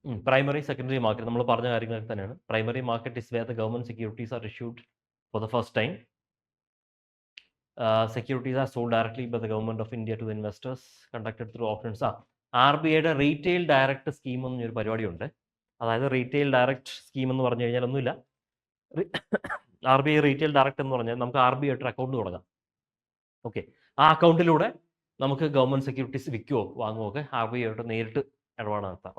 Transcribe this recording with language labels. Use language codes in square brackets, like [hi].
[ml] Primary secondary market നമ്മൾ പറഞ്ഞ കാര്യങ്ങളൊക്കെ തന്നെയാണ്. [en] Primary market is where the government securities are issued for the first time. Securities are sold directly by the government of India to the investors, conducted through auctions. [ml] RBIയുടെ retail direct scheme എന്നൊരു പരിപാടിയുണ്ട്. അതായത് retail direct scheme എന്ന് പറഞ്ഞു കഴിഞ്ഞാൽ ഒന്നുമില്ല. RBI retail direct എന്ന് പറഞ്ഞാൽ നമുക്ക് RBI ആയിട്ട് അക്കൗണ്ട് തുടങ്ങാം. ഓക്കെ, ആ അക്കൗണ്ടിലൂടെ നമുക്ക് ഗവൺമെന്റ് സെക്യൂരിറ്റീസ് വിൽക്കുകയോ വാങ്ങുകയോ ഒക്കെ RBI ആയിട്ട് നേരിട്ട് ഇടപാട് നടത്താം.